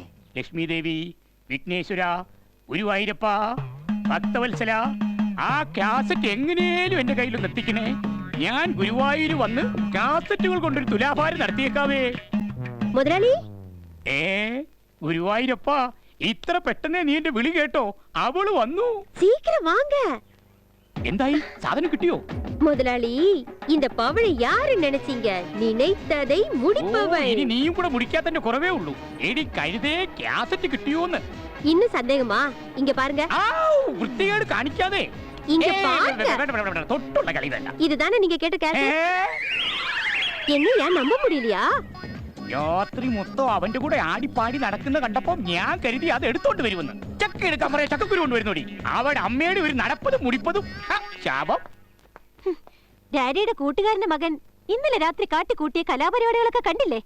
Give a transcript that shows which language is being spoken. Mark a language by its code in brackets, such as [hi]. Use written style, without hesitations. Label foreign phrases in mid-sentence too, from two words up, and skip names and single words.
[ml] ലക്ഷ്മി ദേവി, വിഘ്നേശ്വര, ഗുരുവായൂരപ്പ, ഭക്തവത്സല, ആ കാസറ്റ് എങ്ങനെയും എന്റെ കയ്യിലൊന്ന് എത്തിക്കണേ. ഞാൻ ഗുരുവായൂര് വന്ന് കാസറ്റുകൾ കൊണ്ടൊരു തുലാഭാരം നടത്തിയേക്കാവേ. മുതലാളി, ഗുരുവായൂരപ്പ, ഇത്ര പെട്ടെന്ന് നീ എന്റെ വിളി കേട്ടോ? അവള് വന്നു. [ta] சீக்கிரம் வாங்க. [ml] എന്തായി? സാധനം കിട്ടിയോ? [ta] முதலாளி, இந்த பவளை யாரு நினைச்சீங்க? நினைத்ததை முடிப்பவன். [ml] ഇനി നീയും കൂടെ മുടിക്കാത്തന്റെ കുറവേ ഉള്ളൂ. എടി കരുതേ, കാസറ്റ് കിട്ടിയോന്ന്. [ta] இன்னும் சந்தேகமா? இங்க பாருங்க. [ml] വൃത്തികേട് കാണിക്കാതെ. [ta] இங்க பாருங்க. [ml] തൊട്ടുള്ള കളി വേണ്ട. [ta] இதுதானே நீங்க கேட்ட கேசட்? என்னையா நம்ப முடியலையா? [ml] രാത്രി മൊത്തം അവന്റെ കൂടെ ആടിപ്പാടി നടക്കുന്ന കണ്ടപ്പോ ഞാൻ കരുതി അത് എടുത്തോണ്ട് വരുമെന്ന്. ചക്ക എടുക്കാൻ പറയാ, ചക്കക്കുരു കൊണ്ടുവരുന്നോടി. അവിടെ അമ്മയുടെ ഒരു നടപ്പതും മുടിപ്പതും ശാപം. ഡാഡിയുടെ കൂട്ടുകാരന്റെ മകൻ ഇന്നലെ രാത്രി കാട്ടിക്കൂട്ടിയ കലാപരിപാടികളൊക്കെ കണ്ടില്ലേ?